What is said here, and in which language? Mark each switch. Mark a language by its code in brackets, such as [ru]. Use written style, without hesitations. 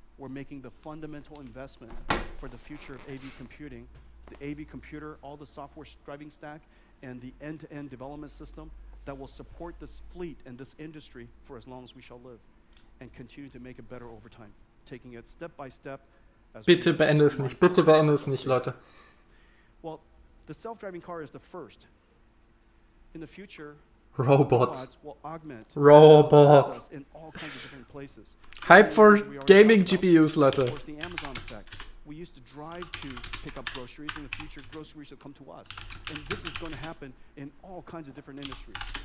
[en] We're making the fundamental investment for the future of AV computing. The AV computer, all the software driving stack, and the end-to-end development system that will support this fleet and this industry for as long as we shall live, and continue to make it better over time, taking it step by step. [de] Bitte beende es nicht, Leute. [en] Well, the self-driving car is the first. In the future, robots will augment robots in all kinds of different places. Hype for gaming GPUs, [de] Leute. [en] Of course, the Amazon effect. We used to drive to pick up groceries. In the future, groceries will come to us. And this is going to happen in all kinds of different industries.